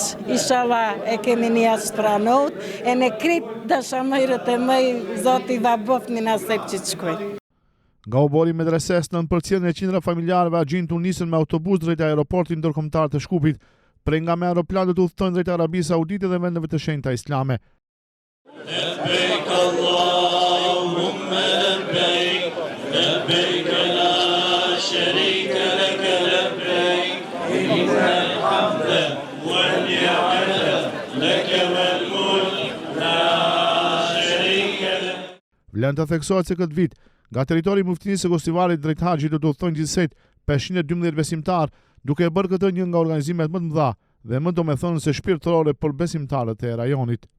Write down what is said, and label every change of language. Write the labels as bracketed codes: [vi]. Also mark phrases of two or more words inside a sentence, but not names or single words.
[sq] Inshallah e kemi një haxh pranohet, e në krip dashamirët e mëj Zoti va boft në nasip që të shkoj. Nga obori medreses në përcjelljen e qindra familjarëve haxhinët u nisën me autobus drejt aeroportit ndërkombëtar të Shkupit, prej nga me aeroplan do të udhtojnë drejt Arabisë Saudite dhe vendeve të shenjta islame. [ar] لبيك اللهم لبيك لبيك لا شريك لك لبيك إن الحمد والنعمة لك والملك لا [sq] Vlen të theksohet se këtë vit, nga territori i Muftinisë së Gostivarit drejt Haxhit do të udhëtojnë gjithsej 512 besimtar, duke e bërë këtë një nga organizimet më të mëdha dhe më domethënëse shpirtërore për besimtarët e rajonit.